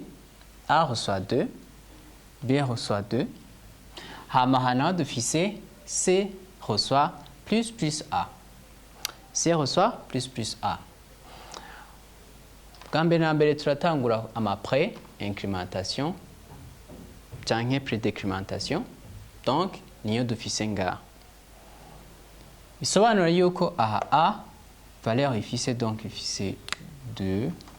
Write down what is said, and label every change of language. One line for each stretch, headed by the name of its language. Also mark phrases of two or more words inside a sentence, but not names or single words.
French: A reçoit 2, B reçoit 2.
Rundi: Hama hano dufise C
French: reçoit plus
Rundi: A.
French: C reçoit plus A.
Rundi: Bwa mbere na mbere turatangura ama pré-incrémentation canke pré-décrémentation. Donc niyo dufise ngaha. Bisobanura yuko aha A valeur ifise donc ifise 2.